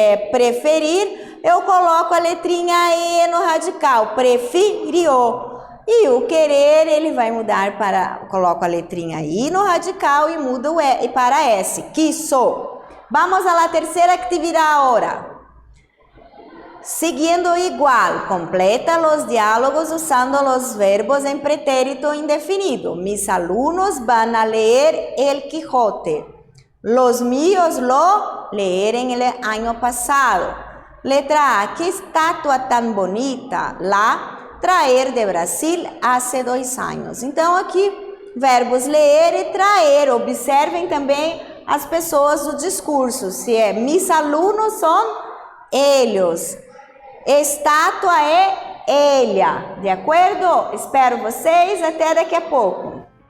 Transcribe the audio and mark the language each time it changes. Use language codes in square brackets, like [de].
[pt] Preferir, eu coloco a letrinha E no radical, preferiu. E o querer, ele vai mudar para, coloco a letrinha I no radical e muda o E para S, quiso. [es] Vamos a la tercera actividad ahora. Siguiendo igual, completa los diálogos usando los verbos en pretérito indefinido. Mis alumnos van a leer El Quijote. Los míos lo leyeron el año pasado. Letra A, ¿qué estatua tan bonita? La traer de Brasil hace 2 años. [pt] Então aqui, verbos ler e traer. Observem também as pessoas do discurso, se é mis alunos são eles, estátua é ella, de acordo? Espero vocês, até daqui a pouco.